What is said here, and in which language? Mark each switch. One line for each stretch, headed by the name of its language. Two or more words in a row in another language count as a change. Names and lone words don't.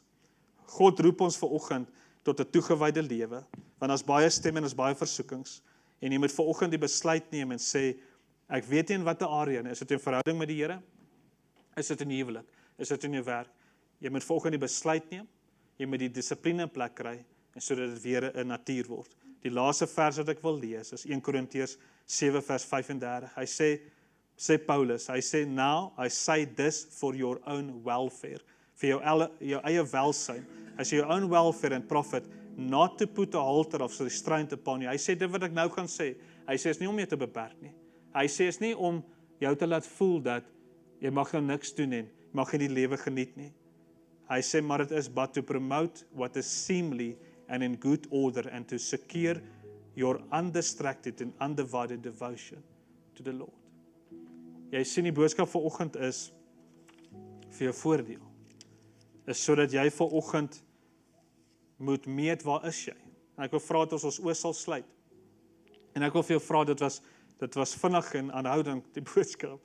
Afrikaans: God roep ons vanoggend tot 'n toegewyde lewe, want daar's baie stemme en daar's baie versoekings, en jy moet vanoggend die besluit neem en sê, ek weet nie in watter area nie, is dit in verhouding met die Here? Is dit in die huwelik? Is dit in jou werk? Jy moet vanoggend die besluit neem, jy moet die dissipline in plek kry, en sodat dit weer 'n natuur word. Die laaste vers wat ek wil lees, is 1 Korintiërs 7 vers 35. Hy sê Paulus, hy sê,
English: now I say this for your own welfare,
Afrikaans: vir jou eie welsyn. Hy sê
English: your own welfare and profit, not to put a halter of restraint upon you.
Afrikaans: Hy sê dit wat ek nou gaan sê, hy sê is nie om jou te beperk nie. Hy sê is nie om jou te laat voel dat jy mag nou niks doen en mag jy die lewe geniet nie. Hy sê maar dit is
English: but to promote what is seemly and in good order and to secure your undistracted and undivided devotion to the Lord.
Afrikaans: Jy sien die boodskap vanoggend is vir jou voordeel. Is sodat jy vanoggend moet meet waar is jy. En ek wil vra dat ons oë sal sluit. En ek wil vir jou vra, dit was vinnig en aanhoudend die boodskap.